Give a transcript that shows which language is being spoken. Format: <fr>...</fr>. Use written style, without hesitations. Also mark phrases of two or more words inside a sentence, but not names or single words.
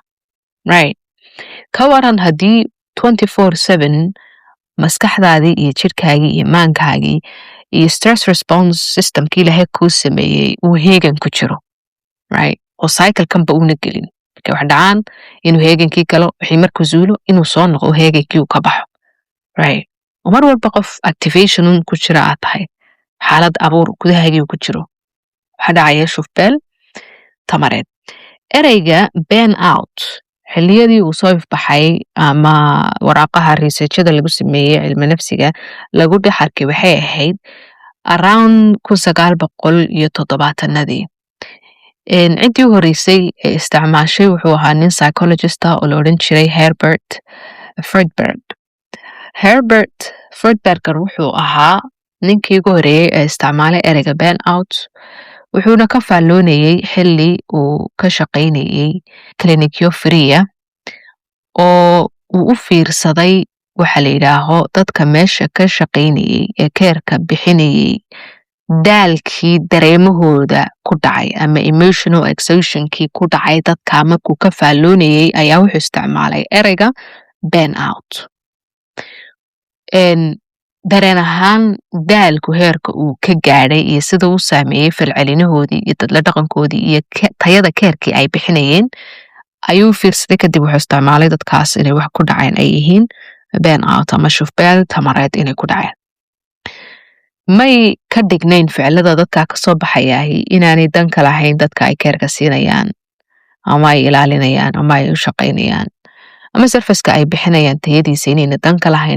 <so>right ka waran haddii 24/7 maskaxdaadii iyo jirkaagii iyo maankaagii iyo</so> <en>stress response systemkii</en> <so>ilaahay kuu sameeyey uu heegan ku jiro right oo cyclekanba uuna gelin markay wax dhacaan inuu heegankii galo wixii markuu zuulo inuu soo noqo heegankii uu ka baxo right oo mar walba qof activationun ku jira aad tahay xaalad abuur gudahaagii uu ku jiro waxaa dhacaya shufbeel tamareed ereyga</so> <en>burn out</en> <so>xilliyadii uu soo ifbaxay ama waraaqaha researchada lagu sameeyey cilmi nafsiga lagu dhex arkay waxay ahayd around 1970nadii. Ciddii u horeysay ee isticmaashay wuxuu ahaa nin psychologist ah oo la odhan jiray Herbert Friedberg. Herbert Friedberger wuxuu ahaa ninkii ugu horeeyay ee isticmaalay ereyga</so> <en>burn out,</en> <so>wuxuuna ka faalloonayay xilli uu ka shaqaynayay klinikyo free oo uu u fiirsaday waxa la yidhaaho dadka meesha ka shaqaynayay ee keerka bixinayay daalkii dareemahooda ku dhacay ama</so> <en>emotional exhaustionkii</en> <so>ku dhacay dadka markuu ka faalloonayay ayaa wuxuu isticmaalay ereyga</so> <en>burn out.</en> <so>dareen ahaan daalku heerka uu ka gaadhay iyo sida uu saameeyey falcelinahoodii iyo dadla dhaqankoodii iyo tayada keerkii ay bixinayeen ayuu fiirsaday. kadib wuxuu isticmaalay dadkaas inay wax ku dhaceen ay yihiin</so> <en>burn out</en> <so>ama shufbeel tamareed inay ku dhaceen. may ka dhignayn ficilada dadka kasoo baxayahay inaanay dan ka lahayn dadka ay keerka siinayaan ama ay ilaalinayaan ama ay u shaqaynayaan ama sarfaska ay bixinayaan tayadiisa inayna dan ka lahayn.</so>